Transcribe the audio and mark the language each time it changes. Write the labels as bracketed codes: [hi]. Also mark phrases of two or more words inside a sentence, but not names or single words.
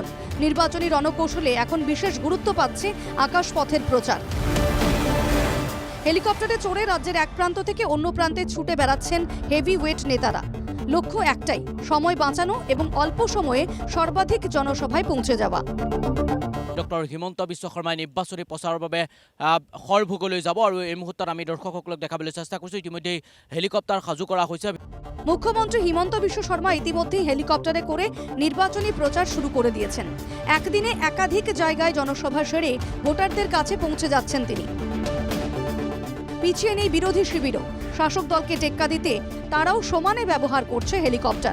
[bn] নির্বাচনী রণকৌশলে এখন বিশেষ গুরুত্ব পাচ্ছে আকাশপথের প্রচার। হেলিকপ্টারে চড়ে রাজ্যের এক প্রান্ত থেকে অন্য প্রান্তে ছুটে বেড়াচ্ছেন হেভি ওয়েট নেতারা। লক্ষ্য একটাই, সময় বাঁচানো এবং অল্প সময়ে সর্বাধিক জনসভায় পৌঁছে যাওয়া। [as] ডক্টর হিমন্ত বিশ্ব শৰ্মাই নিৰ্বাচনী প্ৰচাৰৰ বাবে সৰভোগলৈ যাব আৰু এই মুহূৰ্তত আমি দৰ্শকসকলক দেখাবলৈ চেষ্টা কৰিছোঁ। ইতিমধ্যে হেলিকপ্টাৰ সাজু কৰা হৈছে। [bn] মুখ্যমন্ত্রী হিমন্ত বিশ্ব শর্মা ইতিমধ্যেই হেলিকপ্টারে করে নির্বাচনী প্রচার শুরু করে দিয়েছেন। একদিনে একাধিক জায়গায় জনসভা সেরে ভোটারদের কাছে পৌঁছে যাচ্ছেন তিনি। পিছিয়ে নেই বিরোধী শিবিরও। শাসক দলকে টেক্কা দিতে তারাও সমানে ব্যবহার করছে হেলিকপ্টার।